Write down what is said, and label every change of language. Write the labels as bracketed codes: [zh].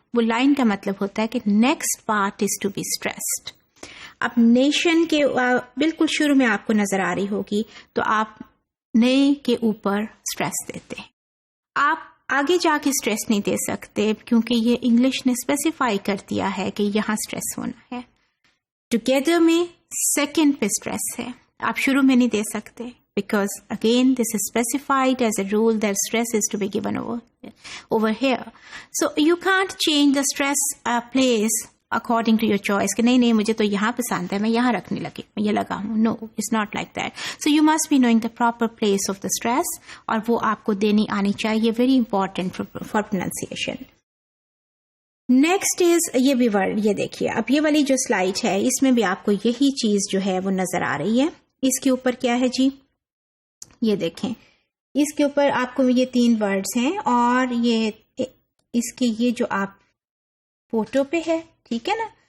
[ur] وہ لائن کا مطلب ہوتا ہے کہ [en] Next part is to be stressed. [ur] اب نیشن کے بالکل شروع میں آپ کو نظر آ رہی ہوگی تو آپ نئے کے اوپر اسٹریس دیتے ہیں. آپ آگے جا کے اسٹریس نہیں دے سکتے کیونکہ یہ انگلش نے اسپیسیفائی کر دیا ہے کہ یہاں اسٹریس ہونا ہے. ٹوگیدر میں سیکنڈ پہ اسٹریس ہے, آپ شروع میں نہیں دے سکتے [en] because again this is specified as a rule that stress is to be given over here. So you can't change the stress place according to your choice [ur] کہ نہیں مجھے تو یہاں پسند ہے میں یہاں رکھنے لگی میں یہ لگا ہوں. [en] No, it's not like that. So you must be knowing the proper place of the stress [ur] اور وہ آپ کو دینی آنی چاہیے. [en] very important for pronunciation. [ur] Next is یہ بھی ورڈ, یہ دیکھیے اب یہ والی جو سلائڈ ہے اس میں بھی آپ کو یہی چیز جو ہے وہ نظر آ رہی ہے. اس کے اوپر کیا ہے جی, یہ دیکھیں اس کے اوپر آپ کو یہ 3 ورڈز ہیں اور یہ اس کے یہ جو آپ فوٹو پہ ہے, ٹھیک ہے نا.